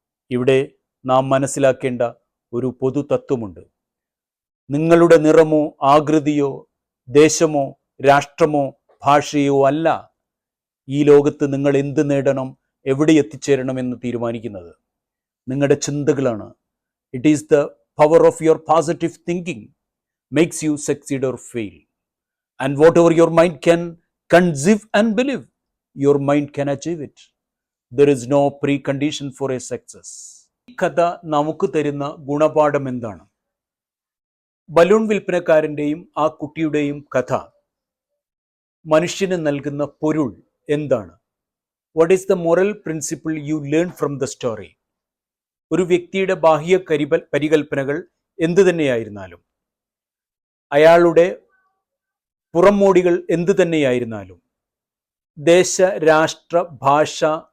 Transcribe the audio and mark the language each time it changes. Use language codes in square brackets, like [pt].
[ml] ഇവിടെ നാം മനസ്സിലാക്കേണ്ട ഒരു പൊതു തത്വമുണ്ട്. നിങ്ങളുടെ നിറമോ ആകൃതിയോ ദേശമോ രാഷ്ട്രമോ ഭാഷയോ അല്ല ഈ ലോകത്ത് നിങ്ങൾ എന്ത് നേടണം, എവിടെ എത്തിച്ചേരണം എന്ന് തീരുമാനിക്കുന്നത്. നിങ്ങളുടെ ചിന്തകളാണ്. [en] It is the power of your positive thinking makes you succeed or fail. And whatever your mind can conceive and believe, your mind can achieve it. There is no precondition for a success. [ml] ഈ കഥ നമുക്ക് തരുന്ന ഗുണപാഠം എന്താണ്? Balloon വിൽപ്പനക്കാരൻ്റെയും ആ കുട്ടിയുടെയും കഥ മനുഷ്യന് നൽകുന്ന പൊരുൾ എന്താണ്? [en] What is the moral principle you learn from the story? [ml] ഒരു വ്യക്തിയുടെ ബാഹ്യ പരികൽപ്പനകൾ എന്തു തന്നെയായിരുന്നാലും, അയാളുടെ പുറംമോടികൾ എന്തു തന്നെയായിരുന്നാലും, ദേശ രാഷ്ട്ര ഭാഷ